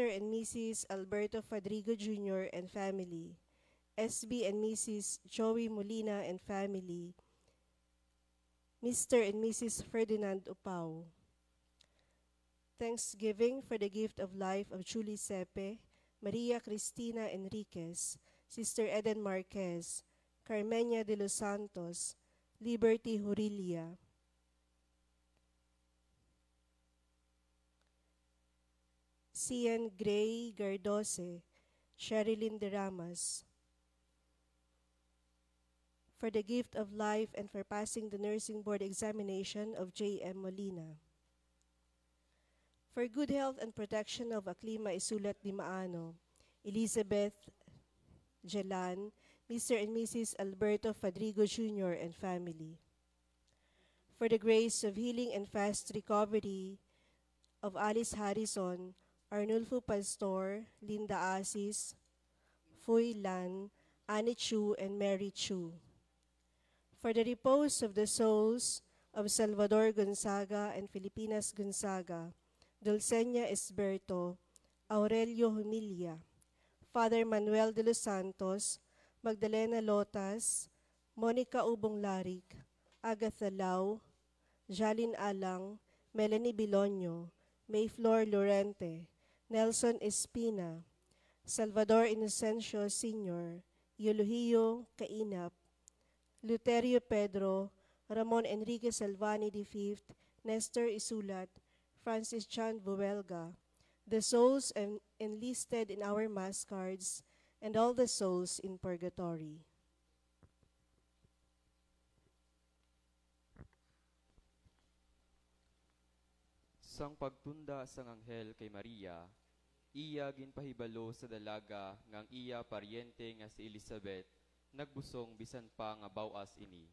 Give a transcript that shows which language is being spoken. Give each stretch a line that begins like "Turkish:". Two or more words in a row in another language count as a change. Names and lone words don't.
English: and Mrs. Alberto Fadrigo Jr. and family, SB and Mrs. Joey Molina and family, Mr. and Mrs. Ferdinand Upau. Thanksgiving for the gift of life of Julie Sepe, Maria Cristina Enriquez, Sister Eden Marquez, Carmenia de los Santos, Liberty Hurilia. Cian Gray Gardose, Sherilyn De Ramas. For the gift of life and for passing the nursing board examination of J.M. Molina. For good health and protection of Aklima Isulat Dimaano, Elizabeth Jelan, Mr. and Mrs. Alberto Fadrigo Jr. and family. For the grace of healing and fast recovery of Alice Harrison, Arnulfo Pastor, Linda Asis, Foy Lan, Annie Chu, and Mary Chu. For the repose of the souls of Salvador Gonzaga and Filipinas Gonzaga, Dulceña Esberto, Aurelio Humilia, Father Manuel de los Santos, Magdalena Lotas, Monica Ubong Larik, Agatha Lau, Jalin Alang, Melanie Bilonyo, Mayflor Lorente, Nelson Espina, Salvador Inocencio Sr., Eulogio Kainap, Luterio Pedro, Ramon Enrique Salvani V, Nestor Isulat, Francis Chan Buelga, the souls enlisted in our mass cards, and all the souls in purgatory.
Hiligaynon: Sang pagtunda sang anghel kay Maria, iya ginpahibalo sa dalaga ngang iya paryente nga si Elizabeth, nagbusong bisan pa nga bawas ini.